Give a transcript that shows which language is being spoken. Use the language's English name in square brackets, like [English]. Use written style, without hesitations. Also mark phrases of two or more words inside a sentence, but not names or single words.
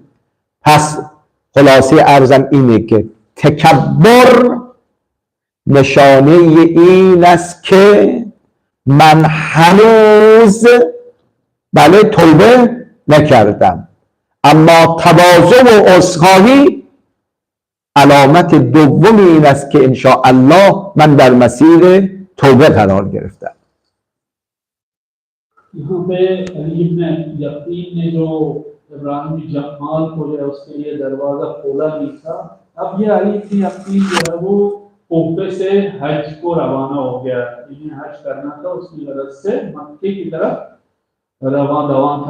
[Persian] پس خلاصه عرضم اینه که تکبر نشانه این است که من هنوز توبه نکردم، اما تواضع و عذرخواهی علامت دومی این است که انشاءالله من در مسیر توبه قرار گرفتم. [Urdu] یہاں پہ علی ابن یقین نے جو ابراہیم جمال کو جو ہے اس کے لیے دروازہ کھولا نہیں تھا. اب یہ علی ابن یقین جو ہے وہ کوفے سے حج کو روانہ ہو گیا. انہیں حج کرنا تھا، اس کی غرض سے مکے کی طرف روانہ تھا.